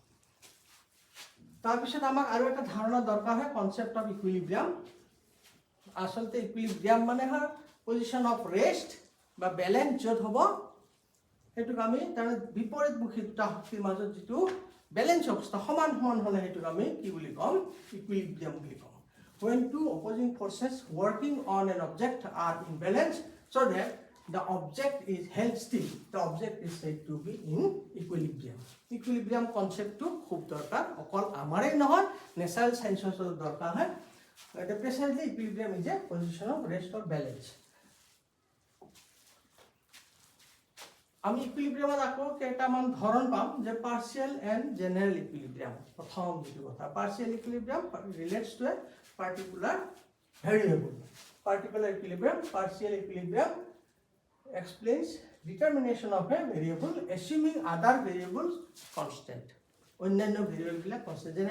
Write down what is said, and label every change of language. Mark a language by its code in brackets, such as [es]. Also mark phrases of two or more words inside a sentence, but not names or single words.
[as] তাৰপিছত আমাক আৰু এটা ধাৰণা দৰকাৰ হয় [en] concept of equilibrium [as] আচলতে ইকুইলিব্ৰিয়াম মানে হয় [en] position of rest [as] বা বেলেঞ্চ য'ত হ'ব সেইটোক আমি তাৰমানে বিপৰীতমুখী দুটা শক্তিৰ মাজত যিটো বেলেঞ্চ অৱস্থা সমান সমান হ'লে সেইটোক আমি কি বুলি ক'ম ইকুইলিব্ৰিয়াম বুলি ক'ম [en] when two opposing forces working on an object are in balance so that the object is held still the object is said to be in equilibrium [as] concept to খুব দৰকাৰ অকল আমাৰেই নহয় [en] natural science [as] দৰকাৰ হয় [en] the precisely equilibrium is a position of rest or balance [as] আমি ইকুইলিব্ৰিয়ামত আকৌ কেইটামান ধৰণ পাম যে [en] partial and general equilibrium [as] প্ৰথম যিটো কথা [en] partial equilibrium relates to a particular variable particular equilibrium partial equilibrium explains determination of a variable assuming other variables constant [as] অন্যান্য ভেৰিয়েবলবিলাক কনষ্টেণ্ট যেনে